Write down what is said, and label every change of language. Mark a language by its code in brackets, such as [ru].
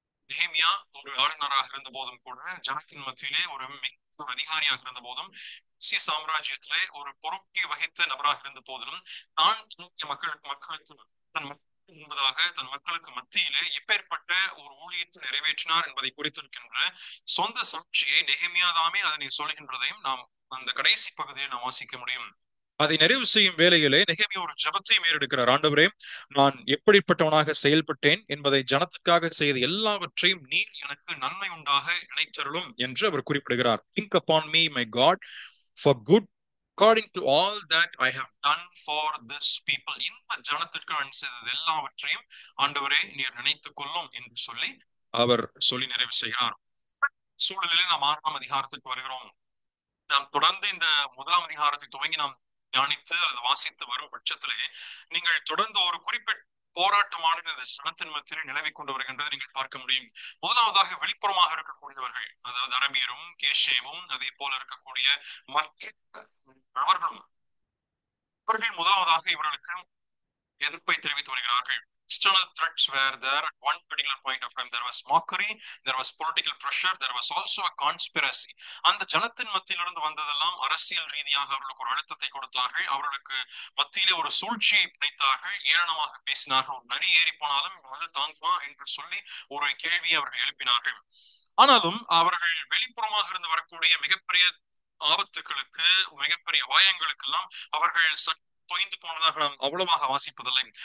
[ta] நெகேமியா ஒரு ஆளுநராக இருந்த போதும் கூட, ஜனத்தின் மத்தியிலே ஒரு அதிகாரியாக இருந்த போதும், சாம்ராஜ்யத்திலே ஒரு பொறுப்பை வகித்த நபராக இருந்த போதிலும், தான் மக்களுக்கு என்பதாக தன் மக்களுக்கு மத்தியிலே எப்பேற்பட்ட ஒரு ஊழியத்தை நிறைவேற்றினார் என்பதை குறித்திருக்கின்ற சொந்த சாட்சியை நெகேமியா தாமே அதனை சொல்கின்றதையும் நாம் அந்த கடைசி பகுதியை நாம் வாசிக்க முடியும். அதை நிறைவு செய்யும் வேளையிலே நெகேமியா ஒரு ஜபத்தை மேறெடுக்கிறார். ஆண்டவரே, நான் எப்படிப்பட்டவனாக செயல்பட்டேன் என்பதை ஜனத்துக்காக செய்த எல்லாவற்றையும் நீர் எனக்கு நன்மை உண்டாக இணைத்தருளும் என்று அவர் குறிப்பிடுகிறார். [en] Think upon me my God for good according to all that I have done for this people. [ta] இந்த ஜனத்திற்கு நான் செய்தது எல்லாவற்றையும் ஆண்டவரே நீர் நினைத்துக் கொள்ளும் என்று சொல்லி அவர் சொல்லி நிறைவு செய்கிறார். சூழலிலே நாம் 6ஆம் அதிகாரத்துக்கு வருகிறோம். நாம் தொடர்ந்து இந்த 1ஆம் அதிகாரத்தை துவங்கி நாம் தியானித்து அல்லது வாசித்து வரும் பட்சத்திலே நீங்கள் தொடர்ந்து ஒரு குறிப்பிட்ட போராட்டமானது இந்த ஜனத்தின் மத்தியில் நிலவி கொண்டு வருகின்றது நீங்கள் பார்க்க முடியும். முதலாவதாக வெளிப்புறமாக இருக்கக்கூடியவர்கள், அதாவது அரபியரும் கேஷேமும் அதே போல இருக்கக்கூடிய மற்ற நபர்களும், இவர்கள் முதலாவதாக இவர்களுக்கு எதிர்ப்பை தெரிவித்து வருகிறார்கள். [en] External threats were there at one particular point of time. There was mockery, there was political pressure, there was also a conspiracy. [ta] அந்த ஜனத்தின் மத்தியிலிருந்து வந்ததெல்லாம் அரசியல் ரீதியாக அவர்களுக்கு ஒரு அழுத்தத்தை கொடுத்தார்கள். அவர்களுக்கு மத்தியிலே ஒரு சூழ்ச்சியை பிணைத்தார்கள். ஏளனமாக பேசினார்கள். ஒரு நரி ஏறி போனாலும் அது தாங்குமா என்று சொல்லி ஒரு கேள்வியை அவர்கள் எழுப்பினார்கள். ஆனாலும் அவர்கள் வெளிப்புறமாக இருந்து வரக்கூடிய மிகப்பெரிய ஆபத்துகளுக்கு, மிகப்பெரிய அபாயங்களுக்கெல்லாம் அவர்கள் தொய்ந்து போனதாக நாம் அவ்வளவாக வாசிப்பதில்லை.